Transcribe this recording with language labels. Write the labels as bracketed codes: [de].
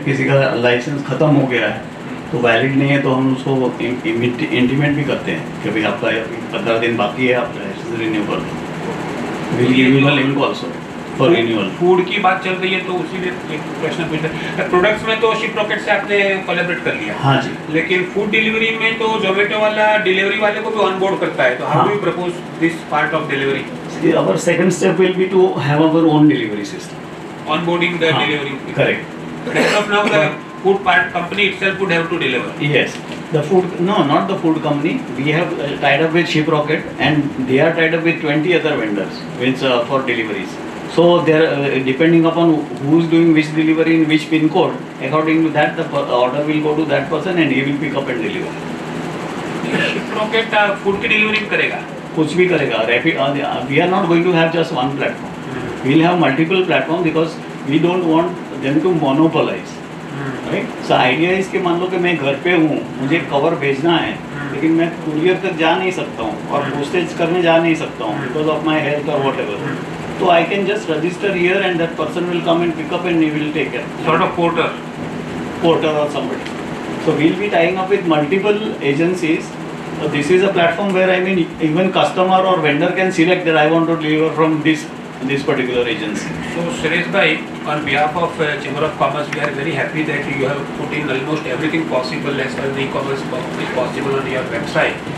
[hi] किसी का लाइसेंस ख़त्म हो गया है तो वैलिड नहीं है तो हम उसको इंटीमेट भी करते हैं कि भाई आपका 15 दिन बाकी है, आप लाइसेंस रिन्यू कर दो। [en] Will give you the link also for renewal. [hi] Food की बात चल रही है तो उसी में एक प्रश्न पूछ रहे, प्रोडक्ट्स में तो शिप रॉकेट से आपने कोलैबोरेट कर लिया, हाँ जी, लेकिन फूड डिलीवरी में तो जोमेटो वाला डिलीवरी वाले को भी ऑन बोर्ड करता है, तो [en] How do you propose this part of delivery? our second step will be to have our own delivery system. Onboarding the delivery. Correct. But as of now, the food part company itself would have to deliver. Yes. The food, no, not the food company. We have tied up with ShipRocket, and they are tied up with 20 other vendors which for deliveries. So they are depending upon who is doing which delivery in which pin code. According to that, the order will go to that person, and he will pick up and deliver. [hi] ShipRocket food की delivery करेगा? कुछ भी करेगा। [en] Rapid, we are not going to have just one platform. We will have multiple platforms because we don't want them to monopolize. Right? So idea is [hi] कि मान लो कि मैं घर पे हूँ, मुझे कवर भेजना है, लेकिन मैं कुरियर तक जा नहीं सकता हूँ और पोस्टेज करने जा नहीं सकता हूँ [en] because of my health [hi] और [en] whatever, [hi] तो [en] I can just register here and that person will come and pick up and he will take care. Sort of porter or somebody. So we'll be tying up with multiple agencies. So this is a platform where I mean even customer or vendor can select that I want to deliver from this particular agency. So Suresh bhai, on behalf of Chamber of Commerce, we are very happy that you have put in almost everything possible as far as e-commerce is possible on your website.